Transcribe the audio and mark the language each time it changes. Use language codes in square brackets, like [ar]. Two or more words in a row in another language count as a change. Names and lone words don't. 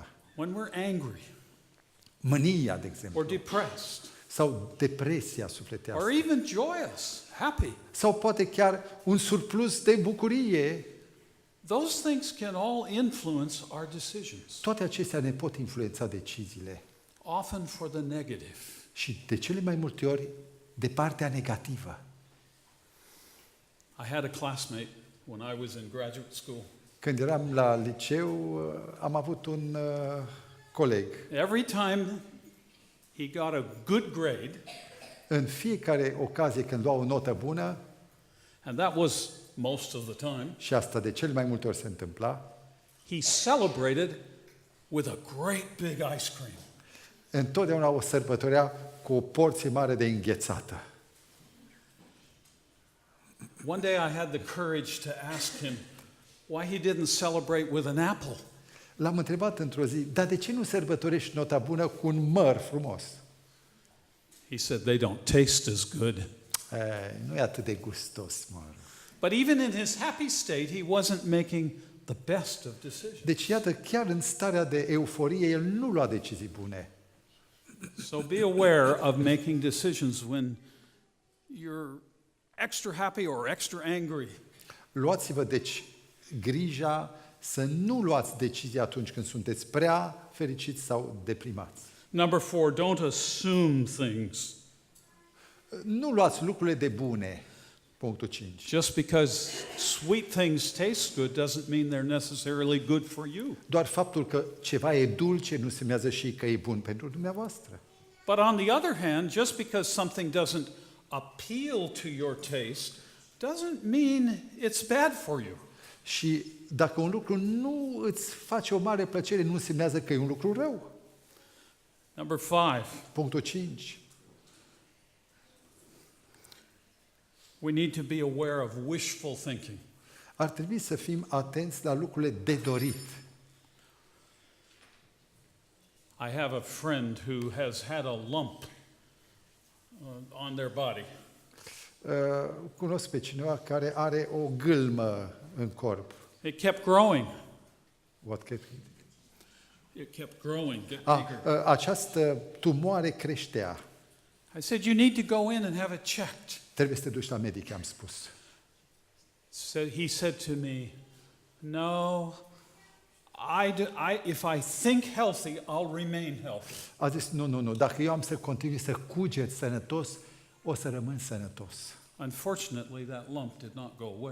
[en] When we're angry [ro] Mânia, de exemplu, [en] or depressed [ro] sau depresia sufletească, [en] or even joyous, happy, [ro] sau poate chiar un surplus de bucurie, [en] those things can all influence our decisions, [ro] toate acestea ne pot influența deciziile. [en] often for the negative. [ro] Și de cele mai multe ori de partea negativă. [en] I had a classmate when I was in graduate school. [ro] Când eram la liceu, am avut un coleg. [en] Every time he got a good grade, [ro] În fiecare ocazie când lua o notă bună, [en] and that was most of the time, [ro] și asta de cele mai multe ori se întâmpla, [en] he celebrated with a great big ice cream. [ro] întotdeauna o sărbătorea cu o porție mare de înghețată. [en] One day I had the courage to ask him why he didn't celebrate with an apple. [ro] L-am întrebat într-o zi, dar de ce nu sărbătorești nota bună cu un măr frumos? [en] He said they don't taste as good. [ro] Nu e atât de gustos mărul. [en] But even in his happy state, he wasn't making the best of decisions. [ro] Deci, iată, chiar în starea de euforie, el nu lua decizii bune. [en] So be aware of making decisions when you're extra happy or extra angry. [ro] Luați-vă, deci, grija să nu luați decizii atunci când sunteți prea fericiți sau deprimați. [en] Number 4, don't assume things. [ro] Nu luați lucrurile de bune. Punctul 5. [en] Just because sweet things taste good doesn't mean they're necessarily good for you. [ro] Doar faptul că ceva e dulce nu semnează și că e bun pentru dumneavoastră. [en] But on the other hand, just because something doesn't appeal to your taste doesn't mean it's bad for you. [ro] Și dacă un lucru nu îți face o mare plăcere, nu semnează că e un lucru rău. [en] Number 5, [ro] Punctul 5. [en] we need to be aware of wishful thinking. [ro] Ar trebui să fim atenți la lucrurile de dorit. [en] I have a friend who has had a lump on their body. [ro] Cunosc pe cineva care are o gâlmă în corp. [en] It kept growing. What kept It kept growing, get bigger. [ro] Această tumoare creștea. [en] I said, you need to go in and have it checked. [ro] Trebuie să te duci la medic, am spus. [en] So he said to me, no, if I think healthy, I'll remain healthy. [ro] A zis, nu, dacă eu am să continui să cuget sănătos, o să rămân sănătos. [en] Unfortunately, that lump did not go away.